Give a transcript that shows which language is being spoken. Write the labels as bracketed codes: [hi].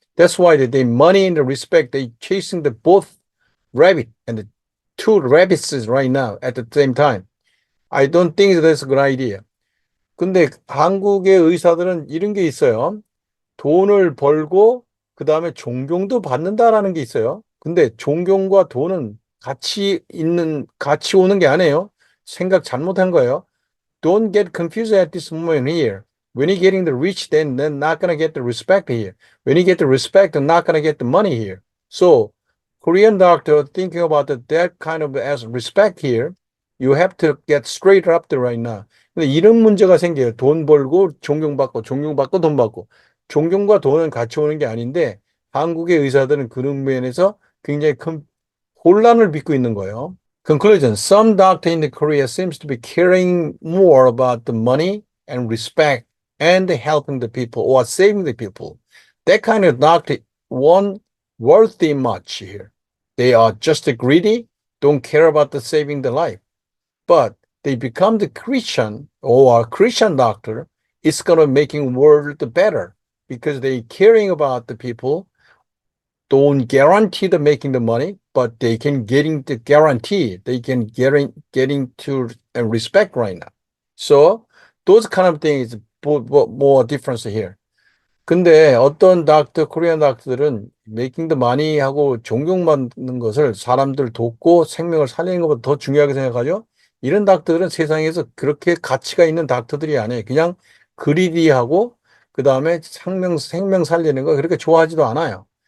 [en] That's why they money and the respect, they chasing the both rabbit and the two rabbits right now at the same time. I don't think that's a good idea. [ko] 근데 한국의 의사들은 이런 게 있어요. 돈을 벌고 그 다음에 존경도 받는다라는 게 있어요. 근데 존경과 돈은 같이 오는 게 아니에요. 생각 잘못한 거예요. [en] Don't get confused at this moment here. When you're getting the rich, then they're not going to get the respect here. When you get the respect, they're not going to get the money here. So, Korean doctor thinking about that kind of as respect here, you have to get straight up there right now. [ko] 근데 이런 문제가 생겨요. 돈 벌고 존경받고 돈 받고. 존경과 돈은 같이 오는 게 아닌데 한국의 의사들은 그런 면에서 굉장히 큰 혼란을 빚고 있는 거예요. [en] Conclusion. Some doctor in Korea seems to be caring more about the money and respect and helping the people or saving the people. That kind of doctor won't worthy much here. They are just greedy, don't care about the saving the life. But they become the Christian or a Christian doctor, it's going to making world better because they caring about the people, don't guarantee the making the money, but they can getting the guarantee. They can getting to respect right now. So those kind of things more difference here. [ko] 근데 어떤 코리안 닥터들은 [en] making the money [ko] 하고 존경받는 것을 사람들 돕고 생명을 살리는 것보다 더 중요하게 생각하죠. 이런 닥터들은 세상에서 그렇게 가치가 있는 닥터들이 아니에요. 그냥 그리디하고 그다음에 생명 살리는 거 그렇게 좋아하지도 않아요.